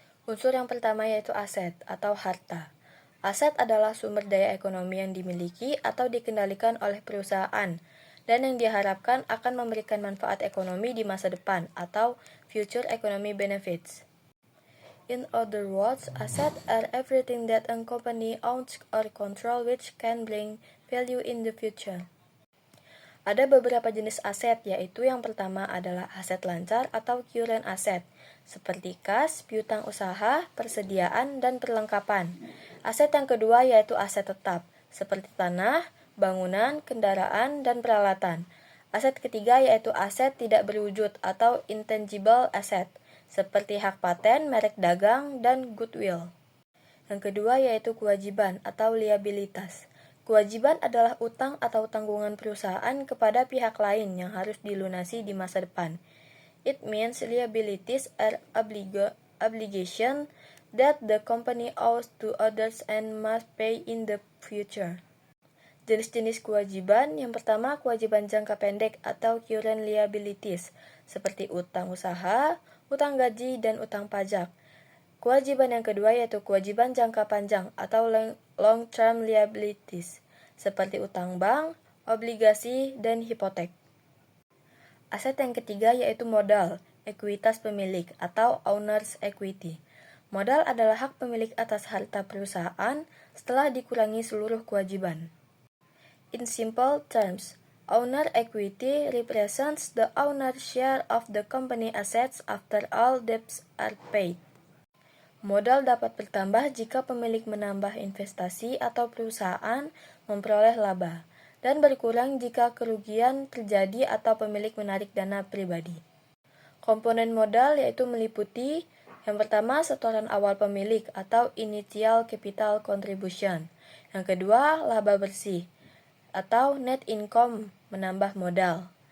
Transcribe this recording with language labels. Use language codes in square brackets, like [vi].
[id] Unsur yang pertama yaitu aset atau harta. Aset adalah sumber daya ekonomi yang dimiliki atau dikendalikan oleh perusahaan dan yang diharapkan akan memberikan manfaat ekonomi di masa depan atau future economy benefits. [en] In other words, assets are everything that a company owns or control which can bring value in the future. [id] Ada beberapa jenis aset, yaitu yang pertama adalah aset lancar atau current asset, seperti kas, piutang usaha, persediaan, dan perlengkapan. Aset yang kedua yaitu aset tetap, seperti tanah, bangunan, kendaraan, dan peralatan. Aset ketiga yaitu aset tidak berwujud atau intangible asset, seperti hak paten, merek dagang, dan goodwill. Yang kedua yaitu kewajiban atau liabilitas. Kewajiban adalah utang atau tanggungan perusahaan kepada pihak lain yang harus dilunasi di masa depan. [en] It means liabilities are obligation that the company owes to others and must pay in the future. [id] Jenis-jenis kewajiban, yang pertama kewajiban jangka pendek atau current liabilities, seperti utang usaha, utang gaji, dan utang pajak. Kewajiban yang kedua yaitu kewajiban jangka panjang atau long-term liabilities, seperti utang bank, obligasi, dan hipotek. Aset yang ketiga yaitu modal, ekuitas pemilik atau owner's equity. Modal adalah hak pemilik atas harta perusahaan setelah dikurangi seluruh kewajiban. [en] In simple terms, owner equity represents the owner's share of the company assets after all debts are paid. [id] Modal dapat bertambah jika pemilik menambah investasi atau perusahaan memperoleh laba, dan berkurang jika kerugian terjadi atau pemilik menarik dana pribadi. Komponen modal yaitu meliputi yang pertama setoran awal pemilik atau initial capital contribution, yang kedua laba bersih atau net income menambah modal.